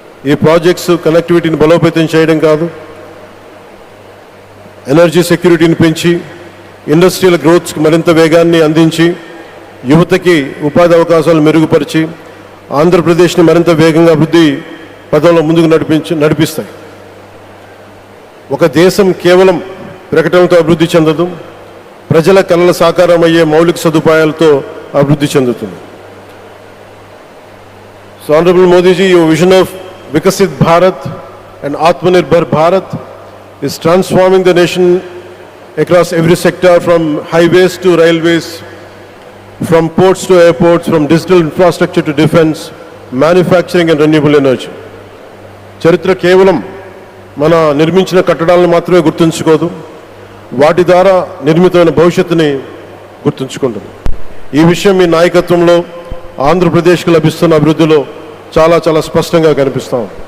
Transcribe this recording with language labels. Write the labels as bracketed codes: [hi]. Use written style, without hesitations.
[te] ఈ ప్రాజెక్ట్స్ కనెక్టివిటీని బలోపేతం చేయడం కాదు, ఎనర్జీ సెక్యూరిటీని పెంచి ఇండస్ట్రియల్ గ్రోత్కి మరింత వేగాన్ని అందించి యువతకి ఉపాధి అవకాశాలు మెరుగుపరిచి ఆంధ్రప్రదేశ్ని మరింత వేగంగా అభివృద్ధి పదంలో ముందుకు నడిపిస్తాయి. ఒక దేశం కేవలం ప్రకటనలతో అభివృద్ధి చెందదు, ప్రజల కళల సాకారం అయ్యే మౌలిక సదుపాయాలతో అభివృద్ధి చెందుతుంది. [en] So honourable Modiji, your vision of Viksit Bharat and Atmanirbhar Bharat is transforming the nation across every sector, from highways to railways, from ports to airports, from digital infrastructure to defense, manufacturing and renewable energy. [te] చరిత్ర కేవలం మన నిర్మించిన కట్టడాలను మాత్రమే గుర్తుంచుకోదు, వాటి ద్వారా నిర్మితమైన భవిష్యత్తుని గుర్తుంచుకుంటుంది. ఈ విషయం మీ నాయకత్వంలో ఆంధ్రప్రదేశ్కు లభిస్తున్న అభివృద్ధిలో చాలా చాలా స్పష్టంగా కనిపిస్తాం.